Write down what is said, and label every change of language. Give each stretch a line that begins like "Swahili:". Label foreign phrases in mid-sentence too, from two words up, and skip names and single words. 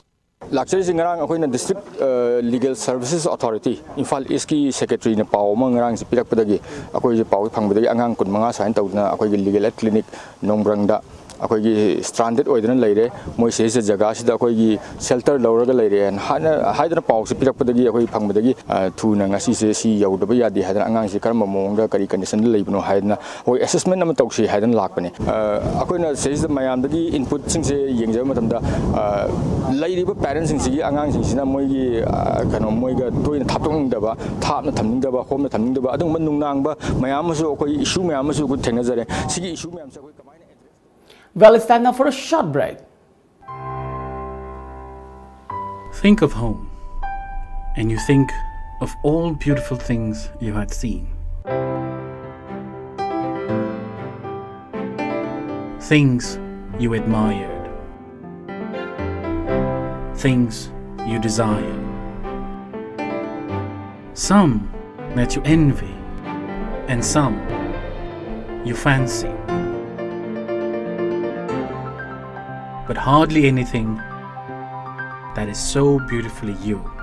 Manipuri: ꯂꯥꯛꯆꯔꯤꯁꯤ ꯉꯔꯥꯡ ꯑꯩꯈꯣꯏꯅ ꯗꯤꯁꯇ꯭ꯔꯤꯛ ꯂꯤꯒꯦꯜ ꯁꯔꯚꯤꯁꯦꯁ ꯑꯣꯊꯣꯔꯤꯇꯤ ꯏꯝꯐꯥꯜ ꯏꯁꯀꯤ ꯁꯦꯀ꯭ꯔꯦꯇꯔꯤꯅ ꯄꯥꯎ ꯑꯃ ꯉꯔꯥꯡꯁꯤ ꯄꯤꯔꯛꯄꯗꯒꯤ ꯑꯩꯈꯣꯏꯁꯤ ꯄꯥꯎ ꯐꯪꯕꯗꯒꯤ ꯑꯉꯥꯡ 15 ꯁꯨꯃꯥꯏꯅ ꯇꯧꯗꯅ ꯑꯩꯈꯣꯏꯒꯤ
English: legal aid clinic
Manipuri: ꯅꯣꯡꯕ꯭ꯔꯪꯗ ꯑꯩꯈꯣꯏꯒꯤ ꯁ꯭ꯇ꯭ꯔꯥꯟꯗꯦꯗ ꯑꯣꯏꯗꯅ ꯂꯩꯔꯦ ꯃꯣꯏꯁꯦ ꯖꯒꯥꯁꯤꯗ ꯑꯩꯈꯣꯏꯒꯤ ꯁꯦꯜꯇꯔ ꯂꯧꯔꯒ ꯂꯩꯔꯦ ꯍꯥꯏꯗꯅ ꯄꯥꯎꯁꯤ ꯄꯤꯔꯛꯄꯗꯒꯤ ꯑꯩꯈꯣꯏ ꯐꯪꯕꯗꯒꯤ ꯊꯨꯅ ꯉꯁꯤꯁꯦ ꯁꯤ ꯌꯧꯗꯕ ꯌꯥꯗꯦ ꯍꯥꯏꯗꯅ ꯑꯉꯥꯡꯁꯤ ꯀꯔꯝꯕ ꯃꯑꯣꯡꯗ ꯀꯔꯤ ꯀꯟꯗꯤꯁꯟꯗ ꯂꯩꯕꯅꯣ ꯍꯥꯏꯗꯅ ꯑꯩꯈꯣꯏ ꯑꯦꯁꯦꯁꯃꯦꯟ ꯑꯃ ꯇꯧꯁꯤ ꯍꯥꯏꯗꯅ ꯂꯥꯛꯄꯅꯤ ꯑꯩꯈꯣꯏꯅ ꯁꯤꯁꯤꯗ ꯃꯌꯥꯝꯗꯒꯤ ꯏꯟꯄꯨꯠꯁꯤꯡꯁꯦ ꯌꯦꯡꯖꯕ ꯃꯇꯝꯗ ꯂꯩꯔꯤꯕ ꯄꯦꯔꯦꯟꯠꯁꯤꯡꯁꯤꯒꯤ ꯑꯉꯥꯡꯁꯤꯡꯁꯤꯅ ꯃꯣꯏꯒꯤ ꯀꯩꯅꯣ ꯃꯣꯏꯒ ꯇꯣꯏꯅ ꯊꯥꯞꯇꯣꯛꯅꯤꯡꯗꯕ ꯊꯥꯞꯅ ꯊꯝꯅꯤꯡꯗꯕ ꯍꯣꯝꯅ ꯊꯝꯅꯤꯡꯗꯕ ꯑꯗꯨꯒꯨꯝꯕ ꯅꯨꯡꯅꯥꯡꯕ ꯃꯌꯥꯝ ꯑꯃꯁꯨ ꯑꯩꯈꯣꯏ ꯏꯁꯨ ꯃꯌꯥꯝ ꯑꯃꯁꯨ ꯑꯩꯈꯣꯏ ꯊꯦꯡꯅꯖꯔꯦ ꯁꯤꯒꯤ ꯏꯁꯨ ꯃꯌꯥꯝꯁꯦ ꯑꯩꯈꯣꯏ ꯀꯃꯥꯏꯅ
English: Well, it's time now for a short break. Think of home, and you think of all beautiful things you had seen. Things you admired, things you desired, some that you envy, and some you fancy, but hardly anything that is so beautifully you.